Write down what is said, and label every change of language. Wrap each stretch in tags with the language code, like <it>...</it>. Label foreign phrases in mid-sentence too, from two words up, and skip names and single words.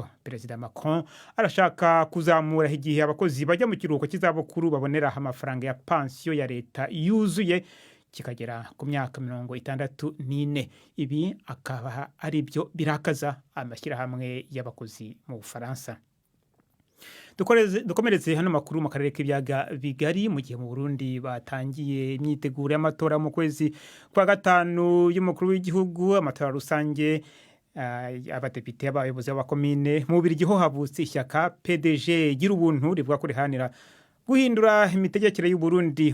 <rw>Perezida Macron arashaka kuzamura igihe abakozi bajya mu kiruhuko cy'izabukuru babonera amafaranga ya pansiyo ya leta yuzuye kikagera ku myaka 64. Ibi akaba ari byo birakaza amashyirahamwe y'abakozi mu Bufaransa. Dukomereze hano makuru mu karere k'ibyaga bigari mu gihe mu Burundi batangiye imyiteguro y'amatora mu kwezi kwa 5 y'umukuru w'igihugu, amatora rusange abadepite abayobozi b'abakomine. Mu Bubiligi ho havutse ishyaka PDG gira ubuntu rivuga ko rihanira guhindura imitegekere y'u Burundi.</rw>